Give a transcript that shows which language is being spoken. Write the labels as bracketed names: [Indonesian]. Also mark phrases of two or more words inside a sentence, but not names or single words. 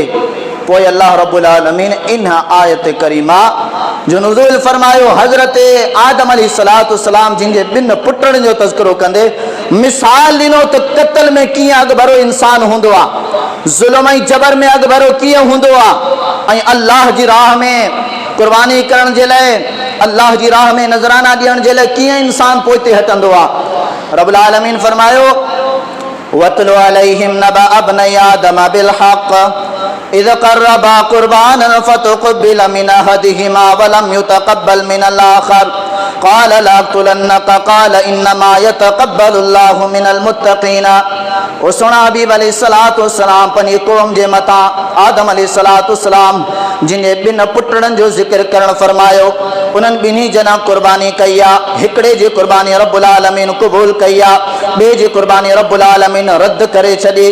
[Sindhi] पोइ अल्लाह रब्बुल आलमीन इन आयत करीमा जो नुज़ूल फरमायो हज़रत आदम [Arabic] عليه الصلاة والسلام [Sindhi] जिन जे 2 पुटनि जो तज़किरो कंदे मिसाल ॾिनो त क़त्ल में कीअं अॻु भरो इंसान हूंदो आहे, ज़ुल्म ऐं जबर में अॻु भरो कीअं हूंदो आहे, ऐं अल्लाह जी राह में कुर्बानी करण जे लाइ, अल्लाह जी राह में नज़राना ॾियण जे लाइ कीअं इंसान पोइते हटंदो आहे। रब्बुल आलमीन फरमायो [Arabic] واتل عليهم نبأ ابني آدم بالحق إذ قربا قربانا فتقبل من أحدهما ولم يتقبل من الآخر قال لأقتلنك قال إنما يتقبل الله من المتقين. [Sindhi] ओ सुना हबीब [Arabic] عليه الصلاة والسلام [Sindhi] पंहिंजी क़ौम जे मथां आदम अलैहिस्सलातु वस्सलाम जिन जे 2 पुटनि जो ज़िक्र करणु फरमायो, उन्हनि ॿिन्ही जना कुर्बानी कई आहे। हिकिड़े जी कुर्बानी रब्बुल आलमीन क़बूल कई आहे, ॿिए जी कुर्बानी रब्बुल आलमीन रद्द करे छॾी।